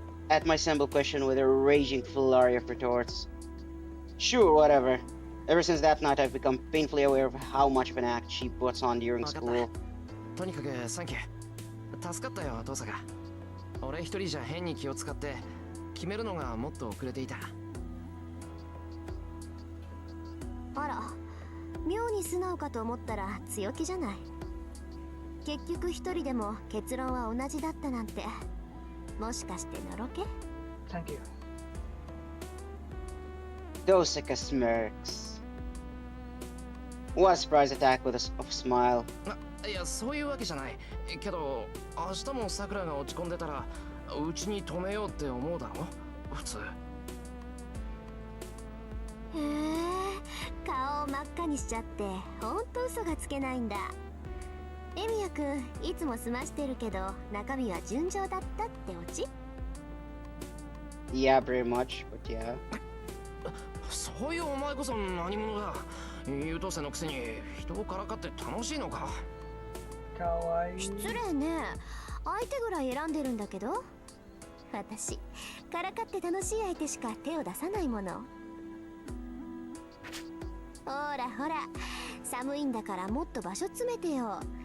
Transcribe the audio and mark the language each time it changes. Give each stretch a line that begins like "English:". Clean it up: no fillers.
English: at my simple question with a raging flurry of retorts. Sure, whatever. Ever since that night, I've become painfully aware of how much of an act she puts on during school.
Japanese: とにかくサンキュー。助かったよ、トサカ。俺一人じゃ変に気を使って決めるのがもっと遅れていた。あら、妙に素直かと思ったら強気じゃない。結局一人でも結論は同じだったなんて、もしかしてのろけ？
English: Thank you. Dosaka smirks. What a surprise attack with a smile.
Japanese: いや、そういうわけじゃない。けど、明日もさくらが落ち込んでたら、うちに止めようって思うだろ普通。へえ、顔を真っ赤にしちゃってほんと嘘がつけないんだ。エミヤくん、いつも済ましてるけど中身は純情だったってオチ？
English: Yeah, pretty much, but yeah.
Japanese: そういうお前こそ何者だ。優等生のくせに人をからかって楽しいのか。かわいい。失礼ね。相手ぐらい選んでるんだけど。私、からかって楽しい相手しか手を出さないもの。ほらほら、寒いんだからもっと場所詰めてよ。